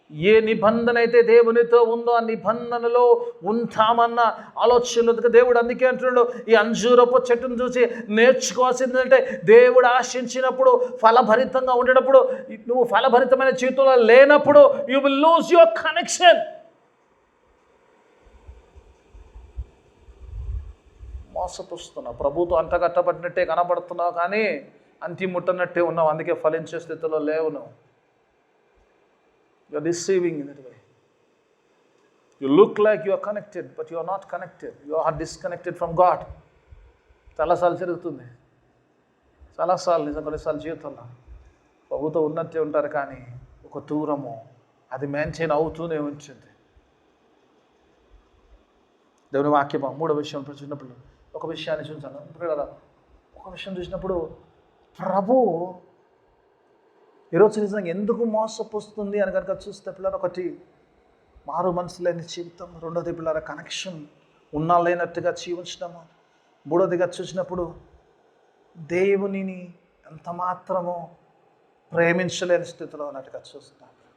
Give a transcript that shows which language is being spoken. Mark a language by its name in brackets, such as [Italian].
[Telugu] ఏ నిబంధన అయితే దేవునితో ఉందో ఆ నిబంధనలో ఉంటామన్న ఆలోచనలు దేవుడు అందుకే అంటున్నాడు, ఈ అంజూరపు చెట్టును చూసి నేర్చుకోవాల్సిందంటే దేవుడు ఆశించినప్పుడు ఫలభరితంగా ఉండేటప్పుడు, నువ్వు ఫలభరితమైన జీవితంలో లేనప్పుడు [English] You will lose your connection. [Telugu] మోసపుస్తున్నావు, ప్రభుతో అంటగట్టబడినట్టే కనబడుతున్నావు కానీ అంతి ముట్టనట్టే ఉన్నావు. అందుకే ఫలించే స్థితిలో లేవు. నువ్వు [English] you're deceiving in that way. You look like you are connected, but you are not connected. You are disconnected from God. [Telugu] చాలాసార్లు జరుగుతుంది. చాలాసార్లు నిజం కొన్నిసార్లు జీవితంలో ప్రభుతో ఉన్నట్టే ఉంటారు కానీ ఒక దూరము అది మెయింటైన్ అవుతూనే ఉంటుంది. దేవుని వాక్యమా 3వ విషయం చూసినప్పుడు ఒక విషయాన్ని చూసాను. ఒక విషయం చూసినప్పుడు ప్రభు ఈరోజు నిజంగా ఎందుకు మోసపోస్తుంది అని కనుక చూస్తే పిల్లలు, ఒకటి మారు మనసు లేని జీవితం, రెండోది పిల్లల కనెక్షన్ ఉన్నా లేనట్టుగా జీవించడము, మూడోదిగా చూసినప్పుడు దేవునిని ఎంత మాత్రమో ప్రేమించలేని స్థితిలో ఉన్నట్టుగా చూస్తాం.